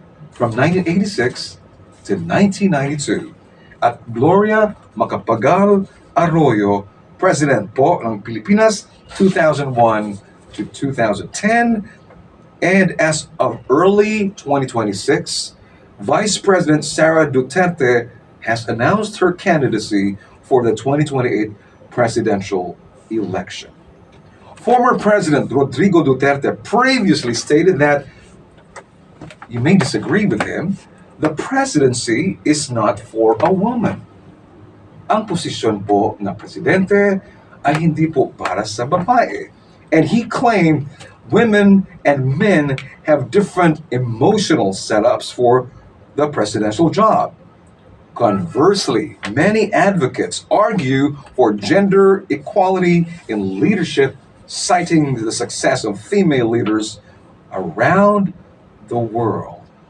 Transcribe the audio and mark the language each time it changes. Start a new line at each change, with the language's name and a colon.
English: from 1986 to 1992 at Gloria Macapagal Arroyo,
Filipino: President po ng Pilipinas
English: 2001 to 2010, and as of early 2026, Vice President Sara Duterte has announced her candidacy for the 2028 presidential election. Former President Rodrigo Duterte previously stated that, you may disagree with him, the presidency is not for a woman.
Filipino: Ang posisyon po ng presidente ay hindi po para sa babae.
English: And he claimed women and men have different emotional setups for the presidential job. Conversely, many advocates argue for gender equality in leadership, citing the success of female leaders around the world.